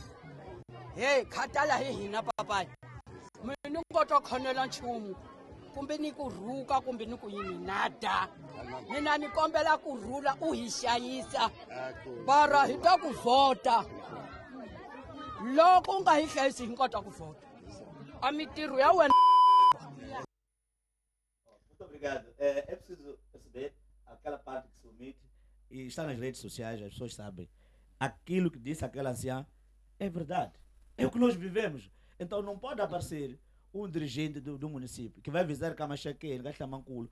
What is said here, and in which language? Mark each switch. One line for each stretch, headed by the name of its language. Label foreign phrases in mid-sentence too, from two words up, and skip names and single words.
Tsonga: Hey, khatala hi hina papai. Mina ngo to khonela nchumu. Kumbe ni ku rhuka kumbe ni ku yini nada. Mina ni kombela ku rhula u hi hlayisa. Bara hi ta ku vota. Loko u nga hi hlayisi hi kota ku vota. A mitirho ya wena.
Portuguese: Muito obrigado. É preciso perceber aquela parte que se omite e está nas redes sociais, as pessoas sabem. Aquilo que disse aquela anciã é verdade. É o que nós vivemos. Então não pode aparecer um dirigente do município que vai visitar Camachaque, em Gastamanculo.